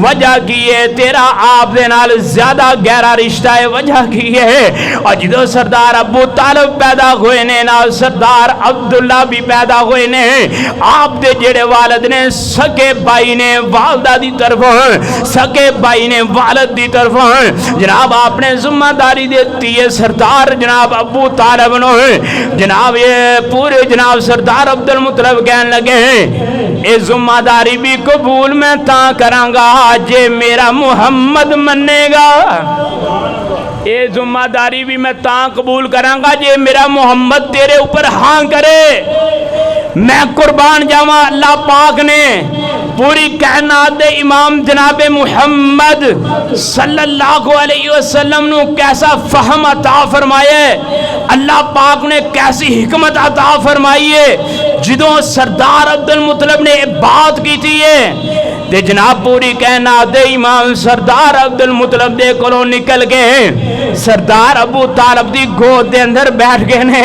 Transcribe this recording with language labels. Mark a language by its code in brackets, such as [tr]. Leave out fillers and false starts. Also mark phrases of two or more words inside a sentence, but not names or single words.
[pa] وجہ کی ہے تیرا آپ دے نال زیادہ گہرا رشتہ ہے، وجہ کی ہے اور جو سردار ابو طالب پیدا ہوئے نے نال سردار عبداللہ وی پیدا ہوئے نے، آپ دے جیہڑے والد نے سکے بھائی نے والدہ دی طرف، سکے بھائی نے والد دی طرف جناب آپنے ذمہ داری دیتی ہے سردار جناب ابو طالب نوں. جناب ایہ پورے جناب سردار عبدالمطلب کہنے لگے ایہ ذمہ داری وی قبول میں تاں کراں گا جے میرا محمد منے گا، ایہ ذمہ داری وی میں تاں قبول کراں گا جے میرا محمد تیرے اوپر ہاں کرے. میں قربان جاواں اللہ پاک نے پوری کائنات دے امام جنابِ محمد [ar] صلى الله عليه وسلم [pa] نوں کیسا فہم عطا فرمایا، اللہ پاک نے کیسی حکمت عطا فرمائی ہے. جدوں سردار عبدالمطلب نے بات کی تھی ہے تے جناب پوری کائنات دے امام سردار عبدالمطلب دے کولوں نکل کے سردار ابو طالب دی گود دے اندر بیٹھ گئے نے.